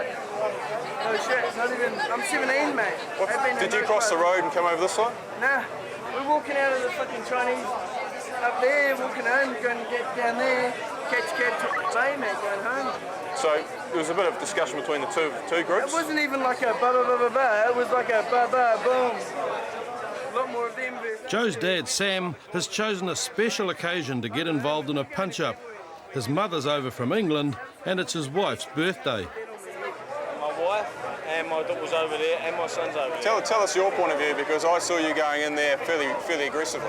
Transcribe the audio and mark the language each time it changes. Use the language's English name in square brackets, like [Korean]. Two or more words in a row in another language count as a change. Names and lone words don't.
[English] No shit, it's not even, I'm 17, mate. Did you cross the road and come over this side? Nah, we're walking out of the fucking Chinese up there, walking home, going to get down there, catch cab to the bay, mate, going home. So there was a bit of discussion between the two groups? It wasn't even like a ba-ba-ba-ba-ba, it was like a ba-ba-boom. A lot more of them. Joe's dad, Sam, has chosen a special occasion to get involved in a punch-up. His mother's over from England, and it's his wife's birthday. My wife and my daughter's over there, and my son's over there. Tell us your point of view, because I saw you going in there fairly aggressively.